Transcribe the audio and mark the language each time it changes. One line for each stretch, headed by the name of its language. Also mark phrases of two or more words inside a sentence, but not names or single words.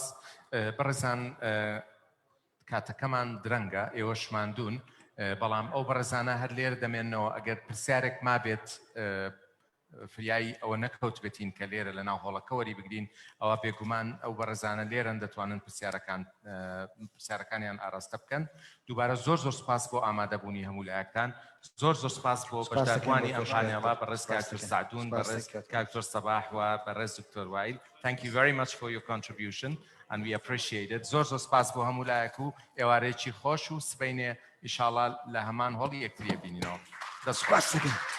Central Kurdish: بەڕێزان کاتەکەمان درەنگە ئێوەشماندوون بەڵام ئەو بەڕێزانە هەر لێرە دەمێنەوە ئەگەر پرسیارێک مابێت فریایی ئەوە نەکەوت بێتین کە لێرە لە ناو هۆڵەکە وەری بگرین ئەوە بێگومان ئەو بەڕێزانە لێرەن دەتوانن پرسیارەکانیان ئاراستە بکەن. دووبارە زۆر زۆر سپاس بۆ ئامادەبوونی هەموو لایەکتان زۆر زۆر سپاس بۆ بەشداربوونی ئەم پانێڵە بەڕێز کاکتۆر سعدون بەڕێز کاکتۆر سەباح و بەڕێز دکتۆر وایل.
English: Thank you very much for your contribution and we appreciate it.
Central Kurdish: زۆر زۆر سپاس بۆ هەموو لایەک و ئێوارەیەکی خۆش و سبەینێ ئینشاڵڵا لە هەمان هۆڵی یەکتری بینینەوە. دەست خۆش بکەین.